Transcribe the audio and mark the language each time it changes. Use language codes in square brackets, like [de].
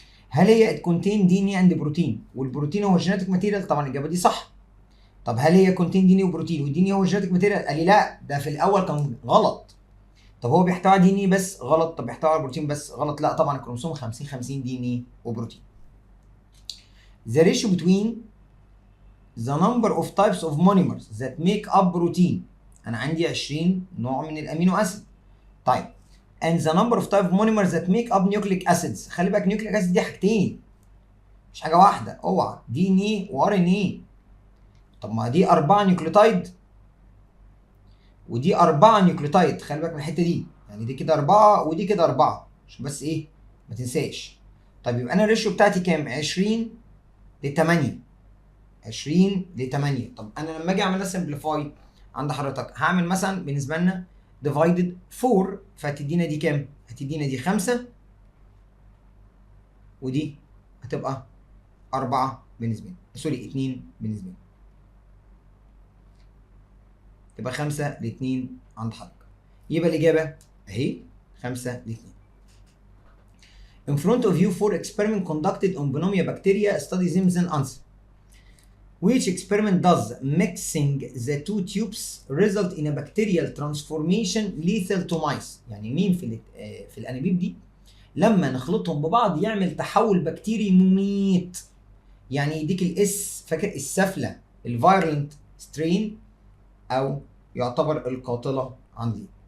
[ar] هل هي [en] contain D N A and protein [ar] والبروتين هو [en] Genetic material? [ar] طبعا الاجابه دي صح. طب هل هي [en] contain D N A وبروتين [ar] والدي ان اي هو [en] Genetic material? [ar] قال لي لا، ده في الاول كان غلط. طب هو بيحتوي على دي ان اي بس؟ غلط. طب بيحتوي على بروتين بس؟ غلط. لا طبعا الكروموسوم 50 50 دي ان اي وبروتين. [en] The ratio between the number of types of monomers that make up protein، [ar] انا عندي 20 نوع من الامينو اسيد. طيب [en] and the number of type of monomers that make up nucleic acids، [ar] خلي بالك [en] nucleic acid [ar] دي حاجتين مش حاجه واحده، اوعى. [en] D N A وار N A. [ar] طب ما دي 4 نيوكليوتايد ودي 4 نيوكليوتايد، خلي بالك من الحته دي، يعني دي كده 4 ودي كده 4 عشان بس ايه ما تنساش. طيب يبقى انا الريشيو بتاعتي كام؟ 20 ل 8. 20 ل 8. طب انا لما اجي اعمل سمبليفاي عند حضرتك هعمل مثلا بالنسبه لنا ديفايدد 4، فهتدينا دي كام؟ هتدينا دي 5 ودي هتبقى 4 بالنسبه لي، سوري 2 بالنسبه لي، تبقى 5 ل 2 عند حضرتك. يبقى الاجابه اهي 5 ل 2. [en] In front of you 4 experiment conducted on Bonomia bacteria. Study them then answer. Which experiment does mixing the two tubes result in a bacterial transformation lethal to mice؟ [ar] يعني مين في الانابيب دي لما نخلطهم ببعض يعمل تحول بكتيري مميت؟ يعني يديك الاس، فاكر السفله الفايرلنت سترين، او يعتبر القاتله عندي.